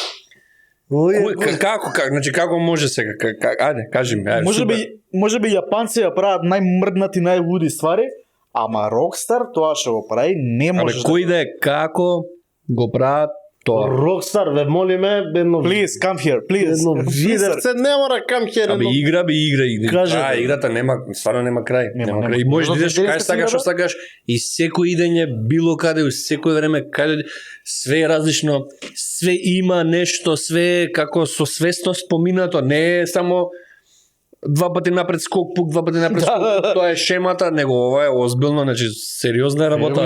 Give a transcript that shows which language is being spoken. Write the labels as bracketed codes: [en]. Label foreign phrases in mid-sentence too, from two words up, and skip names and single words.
[mk] Како, значи како може сега, ајде, кажи ми, ајде. супер. Можеби јапанци ја прават најмрднати, најлуди ствари, ама Rockstar тоа што го прави не Абе, може. кој да е како го прават тоа? Рокстар, ве молиме, едно [en] Please come here, please. [mk] едно видевце, не мора [en] come here. [mk] Абе, игра. Кажете. Играта нема, стварно нема крај. Нема, Нема нема. крај. И можеш да Може идеш да кај се сакаш, игра? што сакаш, и секој идење било каде, у секој време каде, све е различно, све има нешто, све е како со свесност поминато, не е само два пати напред скок, пук, два пати напред скок, тоа е шемата, него ова е озбилно, значи сериозна е работа.